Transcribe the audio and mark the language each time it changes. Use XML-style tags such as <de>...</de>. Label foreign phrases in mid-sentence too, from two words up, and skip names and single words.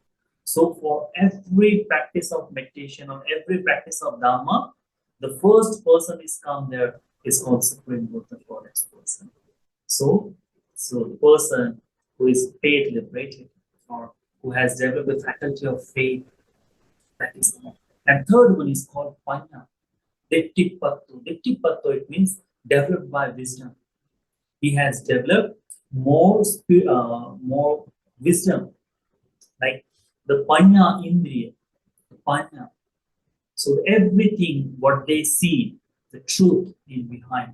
<en>So for every practice of meditation or every practice of Dhamma, the first person is come there is called Supreme Buddha for this person. So the person who is faith liberated or who has developed the faculty of faith, that is one. And third one is called Panya. Dittipatto. Dittipatto, it means developed by wisdom. He has developed more wisdom, like the</en> <pi>Panya Indriya,</pi> <en>the Panya. So everything what they see, the truth in behind.</en>